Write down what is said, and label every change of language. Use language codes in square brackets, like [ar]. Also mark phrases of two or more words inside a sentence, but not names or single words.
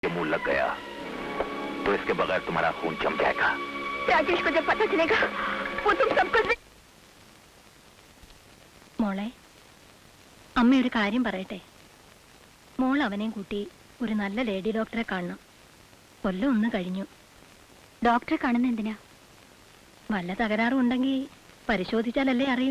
[hi] मुंह लग गया तो इसके बगैर तुम्हारा खून जम जाएगा। राजेश को जब पता चलेगा वो तुम सबको [ml] മോളെ അമ്മ ഒരു കാര്യം പറയട്ടെ. മോൾ അവനെയും കൂട്ടി ഒരു നല്ല [en] lady doctor [ml] കാണണം. കൊല്ലം ഒന്ന് കഴിഞ്ഞു. ഡോക്ടറെ കാണുന്ന എന്തിനാ? വല്ല തകരാറും ഉണ്ടെങ്കിൽ പരിശോധിച്ചാലല്ലേ അറിയൂ.